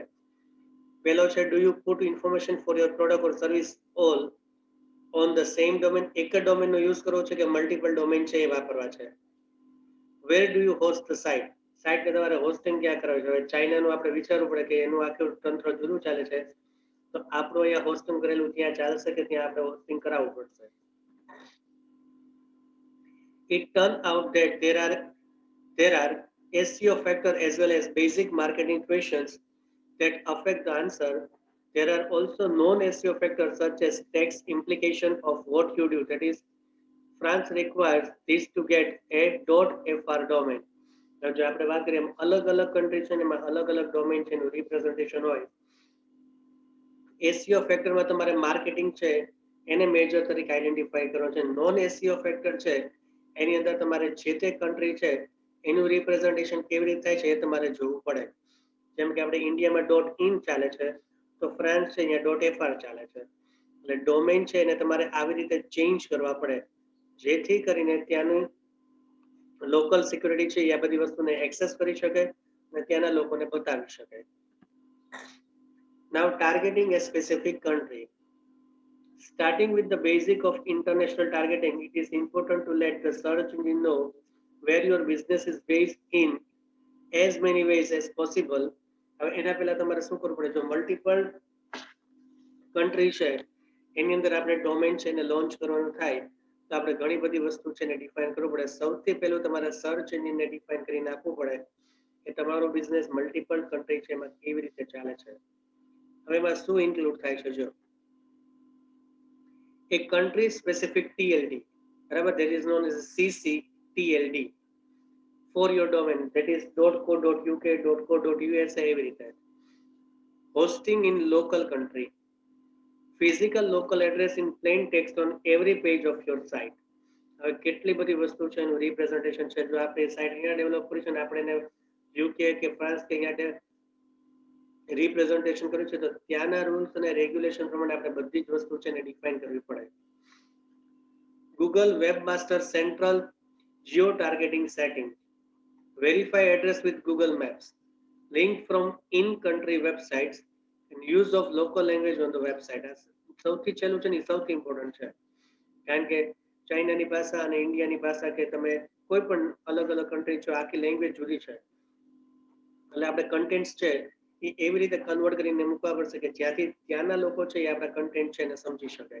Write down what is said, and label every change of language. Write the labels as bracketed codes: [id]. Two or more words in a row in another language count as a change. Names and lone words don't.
[gu] પહેલો છે, [en] do you put information for your product or service all on the same domain? [gu] એક જ ડોમેનનો યુઝ કરવો છે કે [en] multiple domain [gu] છે એ વાપરવા છે? [en] Where do you host the site? [gu] સાઇટને તમારે હોસ્ટિંગ ક્યાં કરાવવી છે? હવે ચાઇનાનું આપણે વિચારવું પડે કે એનું આખું તંત્ર જુદું ચાલે છે તો આપણું અહીંયા હોસ્ટિંગ કરેલું ત્યાં ચાલશે કે ત્યાં આપણે હોસ્ટિંગ કરાવવું પડશે? [en] It turned out that there are SEO factors as well as basic marketing questions that affect the answer. There are also non-SEO factors such as tax implication of what you do. That is, France requires this to get a .fr domain. [gu] જો આપણે વાત કરીએ અલગ અલગ કન્ટ્રી છે ને એમાં અલગ અલગ ડોમેન છે એનું રિપ્રેઝન્ટેશન હોય. [en] SEO factor [gu] તમારે માર્કેટિંગ છે એને મેજર તરીકે આઈડેન્ટિફાઈ કરવો છે. [en] non SEO factor [gu] છે એની અંદર તમારે જે તે કન્ટ્રી છે એનું રિપ્રેઝન્ટેશન કેવી રીતે થાય છે એ તમારે જોવું પડે. જેમ કે આપણે ઇન્ડિયામાં .in ચાલે છે તો ફ્રાન્સ છે અહીંયા .fr ચાલે છે. એટલે ડોમેન છે એને તમારે આવી રીતે ચેન્જ કરવા પડે જેથી કરીને ત્યાંનું [en] local security [gu] છે એ આ બધી વસ્તુને એક્સેસ કરી શકે અને ત્યાંના લોકોને બતાવી શકે. [en] Now targeting a specific country. Starting with the basic of international targeting, it is important to let the search engine know where your business is based in as many ways as possible. [gu] હવે એના પહેલા તમારે શું કરવું પડે, જો [en] multiple country [gu] છે એની અંદર આપણે ડોમેન છે એને લોન્ચ કરવાનું થાય તો આપણે ઘણી બધી વસ્તુ છે એને ડિફાઇન કરવું પડે. સૌથી પહેલું તમારે [en] search engine [gu] ડિફાઇન કરી નાખવું પડે કે તમારો બિઝનેસ [en] multiple country [gu] છે એમાં કેવી રીતે ચાલે છે. હવે એમાં શું ઇન્ક્લુડ થાય છે, જો [en] a country specific TLD, બરાબર, that is known as CCTLD for your domain, that is .co.uk, .co.usa [gu] એવી રીતે. [en] Hosting in local country, physical local address in plain text on every page of your site. [gu] હવે કેટલી બધી વસ્તુ છે એનું રિપ્રેઝન્ટેશન છે. જો આપણે સાઇટ અહીંયા ડેવલપ કરી છે ને આપણે એને યુકે કે ફ્રાન્સ કે અહીંયા રિપ્રેઝન્ટેશન કર્યું છે તો ત્યાંના રૂલ્સ અને રેગ્યુલેશન પ્રમાણે આપણે બધી જ વસ્તુ છે એને ડિફાઇન કરવી પડે. [en] Google Webmaster Central Geo Targeting Setting, verify address with Google Maps, link from in-country websites and use of local language on the website. [gu] સૌથી છેલ્લું છે ને સૌથી ઇમ્પોર્ટન્ટ છે કારણ કે ચાઇનાની ભાષા અને ઇન્ડિયાની ભાષા કે તમે કોઈ પણ અલગ અલગ કન્ટ્રી છો આખી લેંગ્વેજ જુદી છે એટલે આપણે કન્ટેન્ટ્સ છે એ એવી રીતે કન્વર્ટ કરીને મૂકવા પડશે કે જ્યાંથી ત્યાંના લોકો છે એ આપણા કન્ટેન્ટ છે એને સમજી શકે.